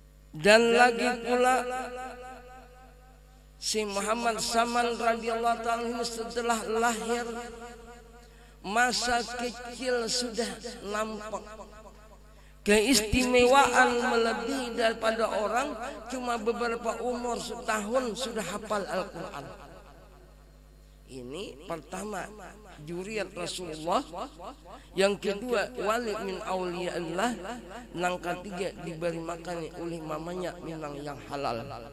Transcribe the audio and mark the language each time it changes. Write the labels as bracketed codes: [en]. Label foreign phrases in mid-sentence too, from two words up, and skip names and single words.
[id] Dan lagi pula si Muhammad Saman [ar] radhiyallahu ta'ala [id] setelah lahir masa kecil sudah nampak keistimewaan melebihi daripada orang cuma beberapa umur setahun sudah hafal Al-Quran. Ini pertama juriyat Rasulullah, yang kedua [ar] wali min auliyaillah, [id] yang ketiga diberi makan oleh mamanya memang yang halal.